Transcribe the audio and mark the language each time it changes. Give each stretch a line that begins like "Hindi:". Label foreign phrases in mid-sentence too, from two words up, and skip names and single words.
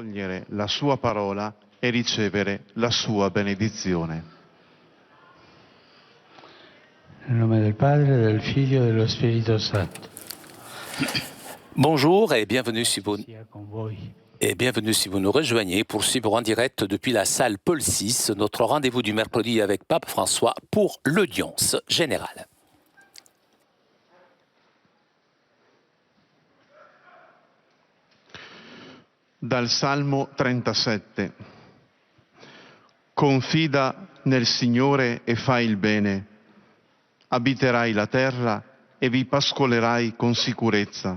Italian: accogliere la sua parola e ricevere la sua benedizione. Nel nome del Padre, del Figlio e dello Spirito Santo.
French: Bonjour et bienvenue si vous,
Italian: Sia con voi.
French: si vous nous rejoignez pour suivre en direct depuis la salle Paul VI, notre rendez-vous du mercredi avec Pape François pour l'audience générale.
Italian: Dal Salmo 37. Confida nel Signore e fai il bene. Abiterai la terra e vi pascolerai con sicurezza.